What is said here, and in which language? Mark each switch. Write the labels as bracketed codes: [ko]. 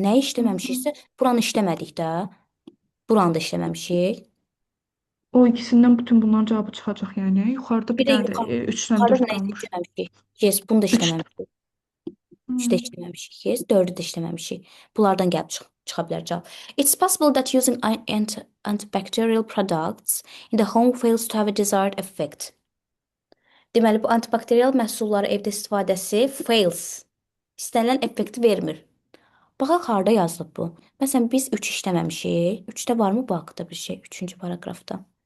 [az] Nəyi işləməmişiksə, buranı işləmədik də. Buranı da işləməmişik. O ikisindən bütün bunların cavabı çıxacaq yəni. Yuxarıda bir Bir də dənə də 3-dən Yuxarı 4 nəyi qalmış. işləməmişik? Yes, bunu da işləməmişik. Hmm. 3-də işləməmişik. Yes, 4-ü də işləməmişik. Bunlardan gəlib çıxa bilər cavab. [en] It's possible that using antibacterial products in the home fails to have a desired effect. [az] Deməli, bu antibakterial məhsulları evdə istifadəsi fails. İstənilən effekti vermir. Baxaq, harda yazılıb bu? Məsələn, biz 3 işləməmişik. 3-də varmı bu haqda bir şey? 3-cü paragrafda.